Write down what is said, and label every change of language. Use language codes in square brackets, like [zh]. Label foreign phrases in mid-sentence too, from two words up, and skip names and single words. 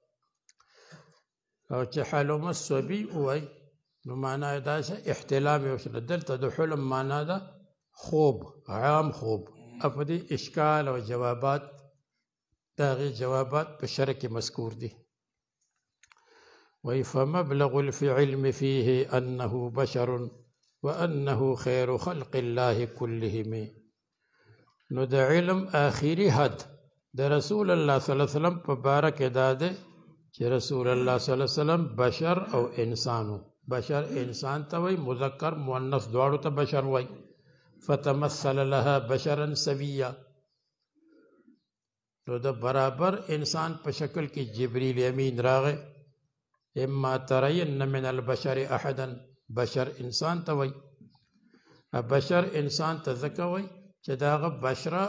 [ps] او چې [ar] حلم الصبي [ps] ووایي نو معنا یې داسې احتلام یې وشله دلته د حلم معنا ده خوب عام خوب په دې اشکال او جوابات د هغې جوابات په شرح کې مذکور دي وایي [ar] فمبلغ العلم فيه انه بشر وانه خير خلق الله كلهم [ps] نو د علم آخري حد د رسول الله [ar] صلی الله علیه وسلم [ps] په باره کې دا ده چې رسول الله [ar] صلی الله علیه وسلم [ps] بشر او انسانو بشر انسان ته وایي مذکر مؤنث دواړو ته بشر وایي [ar] فتمثل لها بشرا سویا [ps] نو د برابر انسان په شکل کې جبریل امین راغی [ar] اما ترین من البشر احدا [ps] بشر انسان ته وایي بشر انسان ته ځکه وایي چې د هغه بشره